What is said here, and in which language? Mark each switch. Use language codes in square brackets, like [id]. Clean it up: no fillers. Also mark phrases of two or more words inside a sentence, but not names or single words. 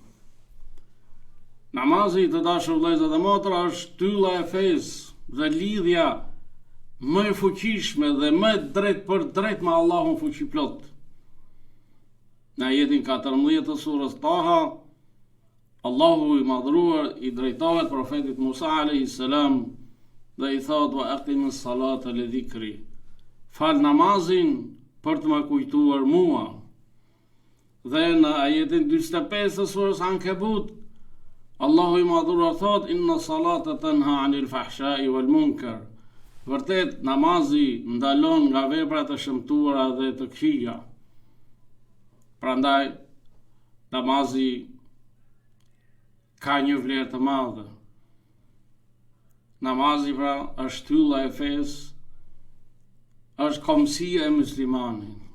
[sq] Namazi, të dashur vëllezër dhe motra, është shtylla e fesë dhe lidhja më e fuqishme dhe më drejt për drejt me Allahun fuqiplot. Në ajetin 14 të surës Taha, Allahu i madhruar i drejtohet profetit Musa a.s. dhe i thot: [ar] وأقم الصلاة لذكري. [sq] Fal namazin për të më kujtuar mua. Dhe në ajetin 45 të surës Ankebut, Allahu i madhuar thot: [ar] إن الصلاة تنهى عن الفحشاء والمنكر. [sq] Vërtet, namazi ndalon nga veprat e shëmtuara dhe të këqija. Prandaj, namazi ka një vlerë të madhe. Namazi pra është shtylla e fesë, është komësia e muslimanit.